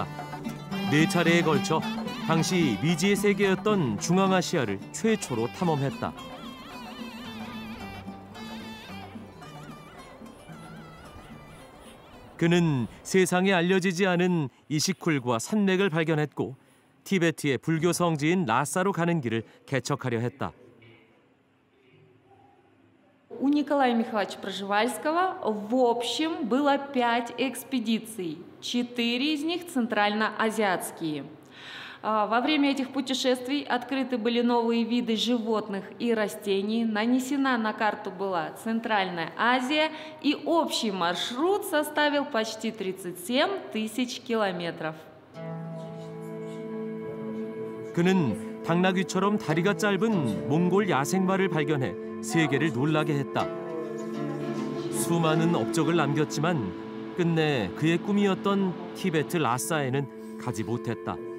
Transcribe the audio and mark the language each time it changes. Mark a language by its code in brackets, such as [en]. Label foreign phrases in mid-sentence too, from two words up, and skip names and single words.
[ko] 4차례에 걸쳐 당시 미지의 세계였던 중앙아시아를 최초로 탐험했다. 그는 세상에 알려지지 않은 이시쿨과 산맥을 발견했고 티베트의 불교 성지인 라사로 가는 길을 개척하려 했다. [ru] У Николая Михайловича Пржевальского в общем было 5 экспедиций, 4 из них центральноазиатские. Во время этих путешествий открыты были новые виды животных и растений, нанесена на карту была Центральная Азия, и общий маршрут составил почти 37 тысяч километров. [ko] 그는 당나귀처럼 다리가 짧은 몽골 야생마를 발견해 세계를 놀라게 했다. 수많은 업적을 남겼지만 끝내 그의 꿈이었던 티베트 라사에는 가지 못했다.